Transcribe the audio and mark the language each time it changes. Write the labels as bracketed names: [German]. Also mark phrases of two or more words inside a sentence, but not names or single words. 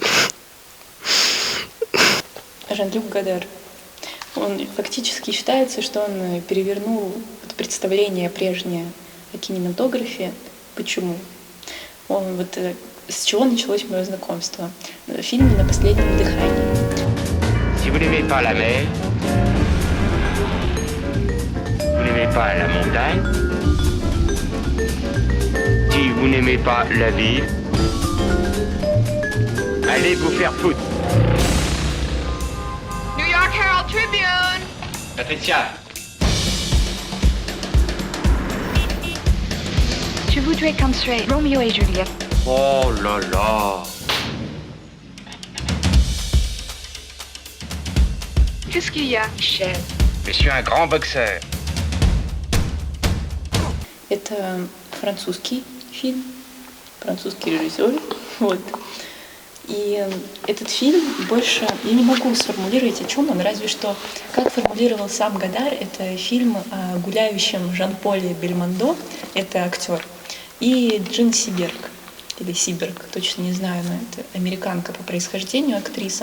[Russian] Жан-Люк Годар. Он фактически считается, что он перевернул представление прежнее о кинематографе. Почему? С чего началось мое знакомство? В фильме «На последнем дыхании». [French] Si vous n'aimez pas la mer, vous n'aimez pas la montagne, si vous n'aimez pas la ville, allez vous faire foutre. New York Herald Tribune. Patricia. Je voudrais construire Romeo et Juliette. Oh là là. Qu'est-ce qu'il y a, Michel? Je suis un grand boxeur. [Russian] Это французский фильм, французский режиссер. Вот. И этот фильм больше... Я не могу сформулировать, о чем он, разве что, как формулировал сам Годар, это фильм о гуляющем Жан-Поле Бельмондо, это актер, и Джин Сиберг, или Сиберг, точно не знаю, но это американка по происхождению, актриса.